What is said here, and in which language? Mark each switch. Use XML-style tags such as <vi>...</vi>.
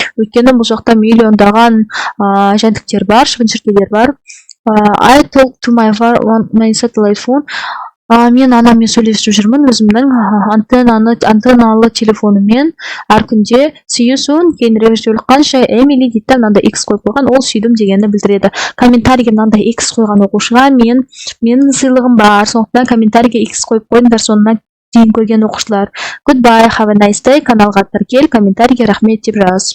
<kk>Өйткені бұл жақта миллиондаған жәндіктер бар, шыбын шіркейлер бар.</kk> <en>I talk to my satellite phone.</en> <kk>Мен анаммен сөйлесіп жүрмін өзімнің антенналы телефоныммен әр күнде.</kk> <en>See you soon.</en> <kk>Кейінірек жолыққанша Эмили дейді, мынандай X қойып қойған, ол сүйдім дегенді білдіреді. Комментарийге мынандай X қойған оқушыға менің сыйлығым бар, сондықтан комментарийге X қойып қойыңдар, соңына дейін көрген оқушылар.</kk> <en>Goodbye, have a nice day.</en> <kk>Каналға тіркел, комментарийге рахмет деп жаз.</kk>